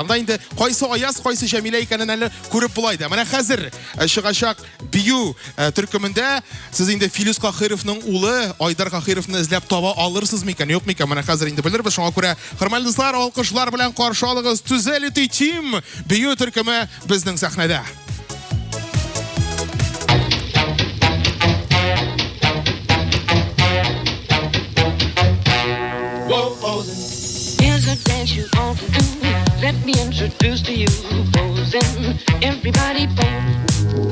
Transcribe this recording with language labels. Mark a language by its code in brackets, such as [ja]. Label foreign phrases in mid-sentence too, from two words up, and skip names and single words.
[tt] Анда инде кайсы Аяз, кайсы Җәмилә икәнен әле күреп була иде. Менә хәзер чыгачак бию төркемендә сез инде Филүс Кахировның улы Айдар Кахировны эзләп таба алырсыз микән, юк микән? Менә хәзер инде белербез. Шуңа күрә, хөрмәтле дуслар, алкышлар белән каршы алыгыз. Түзәлити тим бию төркеме безнең сәхнәдә. [en] Here's a dance you ought to do. Let me introduce to you posing. Everybody pose.